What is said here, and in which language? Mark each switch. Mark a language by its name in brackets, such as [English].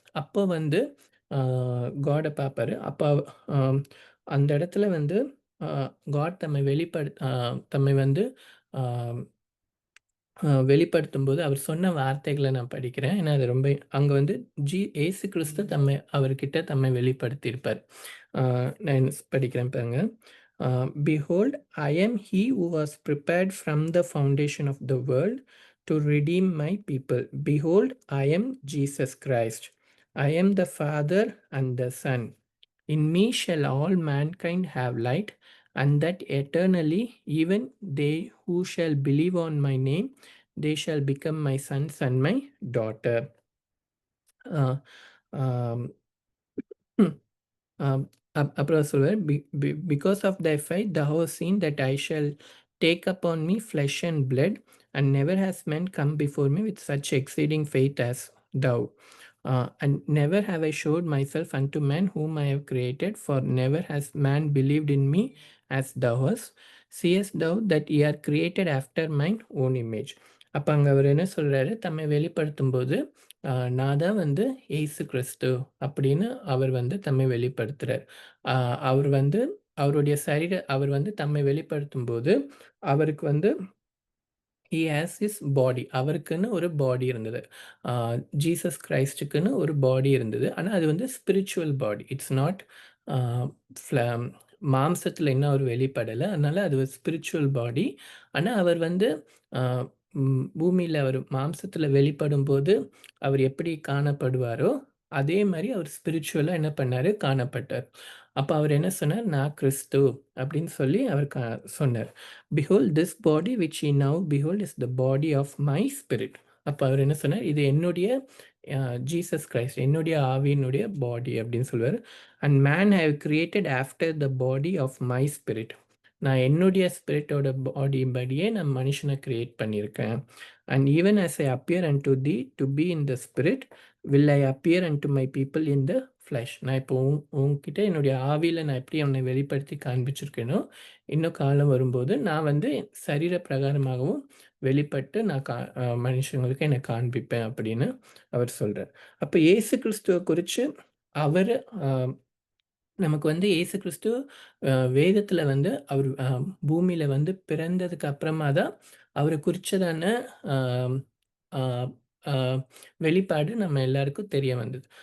[Tamil] அப்போ வந்து அ காட பார்ப்பாரு. அப்ப அ அந்த இடத்துல வந்து அ காட் தம்மை வந்து அ வெளிப்படுத்தும்போது அவர் சொன்ன வார்த்தைகள நான் படிக்கிறேன். ஏன்னா, அது ரொம்ப அங்க வந்து இயேசு கிறிஸ்து தம்மை வெளிப்படுத்தியிருப்பார். அ நான் படிக்கிறேன் பாருங்க. [English] "Behold, I am he who was prepared from the foundation of the world to redeem my people. Behold, I am Jesus Christ. I am the Father and the Son. In me shall all mankind have light, and that eternally, even they who shall believe on my name, they shall become my sons and my daughter." Uh, um, Um, [Tamil] அப்புறம் சொல்லுவாரு, [English] Because of thy faith thou hast seen that I shall take upon me flesh and blood, and never has man come before me with such exceeding faith as thou. And never have I showed myself unto man whom I have created, for never has man believed in me as thou hast. Seest thou that ye are created after mine own image." [Tamil] அப்ப அங்க அவரு என்ன சொல்றாரு, தம்மை வெளிப்படுத்தும்போது, நான் தான் வந்து இயேசு கிறிஸ்து அப்படின்னு அவர் வந்து தம்மை வெளிப்படுத்துறார். அ அவர் வந்து அவர் வந்து தம்மை வெளிப்படுத்தும்போது, அவருக்கு வந்து [English] He has his body. [Tamil] அவருக்குன்னு ஒரு பாடி இருந்தது. ஆ ஜீசஸ் கிரைஸ்ட்டுக்குன்னு ஒரு பாடி இருந்தது. ஆனா, அது வந்து ஸ்பிரிச்சுவல் பாடி. [English] it's not a flesh [Tamil] மாம்சத்தில இன்னும் அவர் வெளிப்படல. அதனால அது ஒரு ஸ்பிரிச்சுவல் பாடி. ஆனா, அவர் வந்து ஆ பூமியில அவர் மாம்சத்தில வெளிப்படும்போது, அவர் எப்படி காணப்படுவாரோ, அதே மாரி அவர் ஸ்பிரிச்சுவலா என்ன பண்ணாரு? காணப்பட்டார். அப்ப அவர் என்ன சொன்னார்? "நான் கிறிஸ்து" அப்படின்னு சொல்லி அவர் சொன்னார். [English] "Behold, this body which ye now behold is the body of my spirit." [Tamil] அப்ப அவர் என்ன சொன்னார்? "இது என்னுடைய ஜீசஸ் கிரைஸ்ட், என்னுடைய ஆவியினுடைய பாடி" அப்படின்னு சொல்லுவாரு. [English] "And man I have created after the body of my spirit." [Tamil] நான் என்னுடைய ஸ்பிரிட்டோட பாடி படியே நான் மனுஷன கிரியேட் பண்ணியிருக்கேன். [English] "And even as I appear unto thee to be in the spirit, will I appear unto my people in the flesh." [Tamil] நான் இப்போ உன்கிட்ட என்னுடைய ஆவியில நான் எப்படி உன்னை வெளிப்படுத்தி காண்பிச்சிருக்கேனோ, இன்னும் காலம் வரும்போது நான் வந்து சரீர பிரகாரமாகவும் வெளிப்பட்டு நான் மனுஷங்களுக்கு என்ன காண்பிப்பேன் அப்படின்னு அவர் சொல்றார். அப்ப இயேசு கிறிஸ்துவ குறிச்சு அவரு அ நமக்கு வந்து இயேசு கிறிஸ்து வேதத்தில வந்து அவர் பூமியில வந்து பிறந்ததுக்கு அப்புறமா தான் அவர குறிச்சதான அ அ அ வெளிப்பாடு நம்ம எல்லாருக்கும் தெரிய வந்தது.